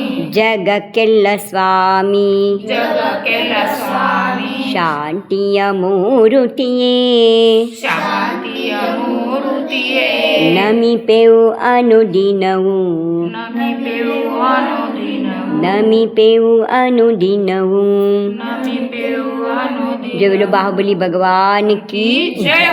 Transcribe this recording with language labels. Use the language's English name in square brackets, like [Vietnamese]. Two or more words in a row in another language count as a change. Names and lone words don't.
[Kannada] ಜಗಕ್ಕೆಲ್ಲ ಸ್ವಾಮಿ ಜಗಕ್ಕೆಲ್ಲ ಸ್ವಾಮಿ ಶಾಂತಿಯ ಮೂರುತಿಯೇ ಶಾಂತಿಯ ಮೂರ್ತಿಯೇ ನಮಿಪೆವು ಅನುದಿನವು ನಮಿಪೆವು ಅನುದಿನವು ನಮಿಪೆವು ಅನುದಿನವು. ನಮಿ ಪೆವು ಅನುದಿನ. [Hindi] जो बोलो बाहुबली भगवान की જય.